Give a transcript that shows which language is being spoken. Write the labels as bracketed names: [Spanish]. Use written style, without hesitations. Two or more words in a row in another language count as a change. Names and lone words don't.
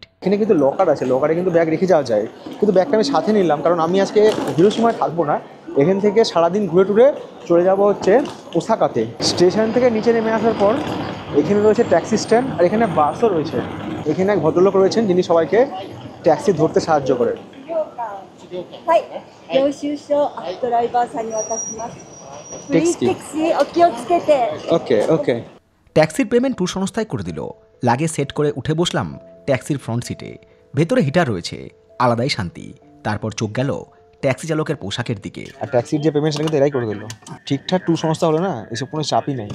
[Bangla] এখানে কিন্তু লকার আছে, লকারে কিন্তু ব্যাগ রেখে যাওয়া যায়, কিন্তু ব্যাগটা আমি সাথে নিলাম কারণ আমি আজকে হিরোশিমায় থাকবো না। এখান থেকে সারাদিন ঘুরে টুরে চলে যাব হচ্ছে ওসাকাতে। স্টেশন থেকে নিচে নেমে আসার পর এখানে রয়েছে ট্যাক্সি স্ট্যান্ড, আর এখানে বাসও রয়েছে। এখানে এক ভদ্রলোক রয়েছেন যিনি সবাইকে ট্যাক্সি ধরতে সাহায্য করে। [Japanese] はい、領収書ドライバーさんに渡します。フリータクシーお気をつけて。 [English] Okay okay. [Bangla] ট্যাক্সির পেমেন্ট ট্যুর সংস্থায় করে দিল। লাগেজ সেট করে উঠে বসলাম ট্যাক্সির [English] front seat. [Bangla] ভেতরে হিটার রয়েছে, আলাদাই শান্তি। তারপর চোখ গেল ট্যাক্সি চালকের পোশাকের দিকে। আর ট্যাক্সির যে পেমেন্ট সেটা কিন্তু এরাই করে দিল। ঠিকঠাক ট্যুর সংস্থা হলো না, এসব কোনো চাপই নেই।